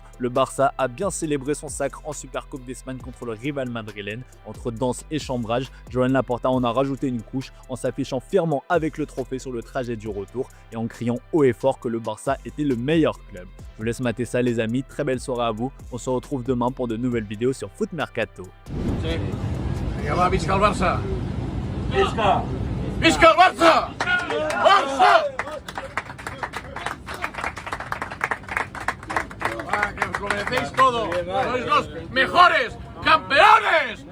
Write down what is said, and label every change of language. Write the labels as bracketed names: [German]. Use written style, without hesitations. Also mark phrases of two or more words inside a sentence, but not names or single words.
[French] Le Barça a bien célébré son sacre en Supercoupe d'Espagne contre le rival madrilène. Entre danse et chambrage, Joan Laporta en a rajouté une couche en s'affichant fièrement avec le trophée sur le trajet du retour et en criant haut et fort que le Barça était le meilleur club. Je vous laisse mater ça les amis, très belle soirée à vous. On se retrouve demain pour de nouvelles vidéos sur Foot Mercato. [Catalan] Sí. Vinga, va, visca el Barça! Visca! Visca el Barça! Barça! [Spanish] Va, que os lo merecéis todo. Sois los mejores campeones.